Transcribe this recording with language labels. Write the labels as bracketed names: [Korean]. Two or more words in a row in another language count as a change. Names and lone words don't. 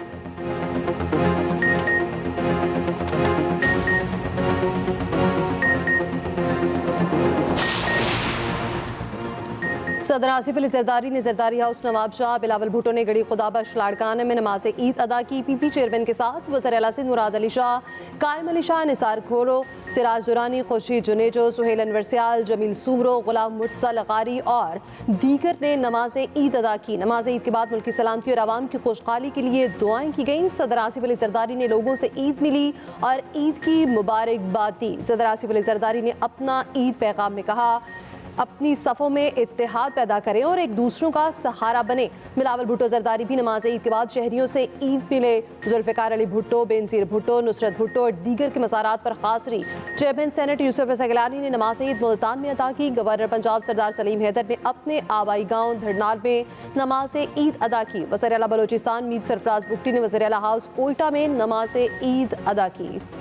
[Urdu] صدر آصف علی زرداری نے زرداری ہاؤس نواب شاہ بلاول بھٹو نے گڑھی خدا بخش لاڑکانہ میں نماز عید ادا کی. PP چیئرمین کے ساتھ وزیر اعلیٰ سندھ مراد علی شاہ، قائم علی شاہ، نثار کھوڑو، سراج درانی، خورشید جونیجو، سہیل انور سیال، جمیل سومرو، غلام مرتضیٰ قاری اور دیگر نے نماز عید ادا کی. نماز عید کے بعد ملک کی سلامتی اور عوام کی خوشحالی کے لیے دعائیں کی گئیں. صدر آصف علی زرداری نے لوگوں سے عید ملی اور عید کی مبارکباد دی. صدر آصف علی زرداری نے اپنا عید پیغام میں کہا، اپنی صفوں میں اتحاد پیدا کریں اور ایک دوسروں کا سہارا بنے. بلاول بھٹو زرداری بھی نماز عید کے بعد شہریوں سے عید ملے. ذوالفقار علی بھٹو، بینظیر بھٹو، نصرت بھٹو اور دیگر کے مزارات پر حاضری. چیئرمین سینیٹ یوسف رضا گیلانی نے نماز عید ملتان میں ادا کی. گورنر پنجاب سردار سلیم حیدر نے اپنے آبائی گاؤں دھڑنال میں نماز عید ادا کی. وزیر اعلیٰ بلوچستان میر سرفراز بگٹی نے وزیر اعلیٰ ہاؤس کوئٹہ میں نماز عید ادا کی.